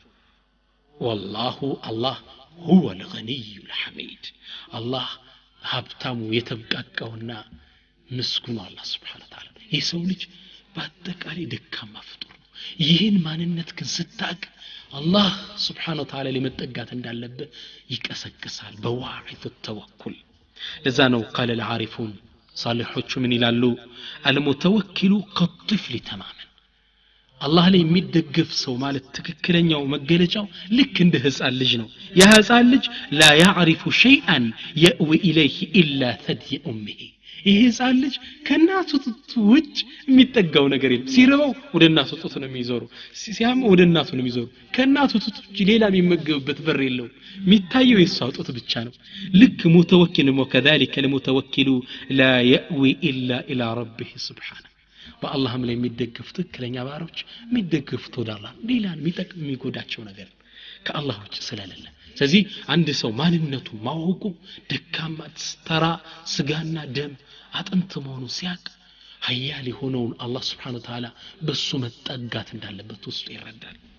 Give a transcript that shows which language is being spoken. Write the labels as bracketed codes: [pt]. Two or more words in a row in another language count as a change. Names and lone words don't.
[ar] والله الله هو الغني الحميد الله [am] ሀብታሙ የተብቃቀውና ምስጉኑ አላህ [ar] سبحانه وتعالى [am] የሰው ልጅ በአጠቃላይ ደካማ ፍጡር ነው ይህን ማንነት ግን ስታቅ አላህ [ar] سبحانه وتعالى [am] ለመጠጋት እንዳለበት ይቀሰቅሳል በዋዒቱ ተወኩል ለዛ ነው [ar] قال العارفون [am] صالحዎቹ ምን ይላሉ [ar] المتوكل كالطفل تماما [am] አላህ ላይ የሚደገፍ ሰው ማለት ትክክለኛው መገለጫው ልክ እንደ ህፃን ልጅ ነው ያ ህፃን ልጅ [ar] لا يعرف شيئا يأوي إليه إلا ثدي أمه [am] ይሄ ህፃን ልጅ ከናቱ ጡት ውጭ የሚጠጋው ነገር የለም ሲርበው ወደ እናቱ ጡት ነው የሚዞረው ሲያም ወደ እናቱ ነው የሚዞረው ከናቱ ጡት ውጭ ሌላ የሚመገብበት በር የለው የሚታየው የሷ ጡት ብቻ ነው ልክ ሙተወኪል [ar] وكذلك المتوكل لا يأوي إلا إلى ربه سبحانه [am] በአላህም ላይ የሚደገፉ ትክክለኛ ባሮች የሚደገፉት ወደ አላህ ሌላን የሚጠቅም የሚጎዳቸው ነገር ከአላህ ውጭ ስለሌለ ስለዚህ አንድ ሰው ማንነቱ ማወቁ ደካማ ተራ ስጋና ደም አጥንት መሆኑ ሲያቅ ኃያል የሆነውን አላህ [ar] سبحانه وتعالى [am] በሱ መጠጋት እንዳለበት ውስጡ ይረዳል